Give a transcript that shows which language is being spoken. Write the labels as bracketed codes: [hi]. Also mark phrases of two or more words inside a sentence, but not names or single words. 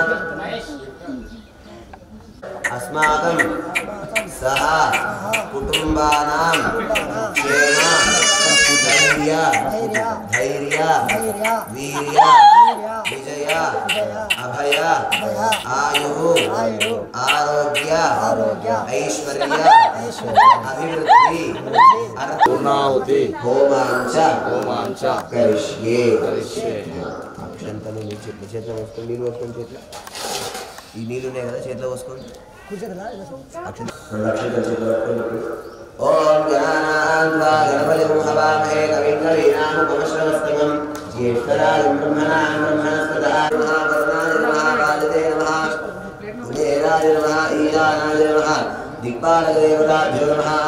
[sa] अस्माकं सह कुटुंबानां क्षेम धैर्य वीर्य विजय अभय आयुः आरोग्य ऐश्वर्य अभिवृद्धि पूर्णाहुति होमांच करिष्ये [te] అక్షంతలు చేతిలో వేసుకొని నీళ్ళు పోసుకొని చేతిలో ఈ నీళ్ళు ఉన్నాయి కదా చేతిలో పోసుకోండి [sa] ఓం గణపతిం హవామహే కవిం కవీనాముపమశ్రవస్తమం జ్యేష్ఠరాజం బ్రహ్మణాం బ్రహ్మణస్పదాయ నమః వరుణాయ నమః కాళితే నమః కుబేరాయ నమః ఈశానాయ నమః దిక్పాలకదేవతాభ్యో నమః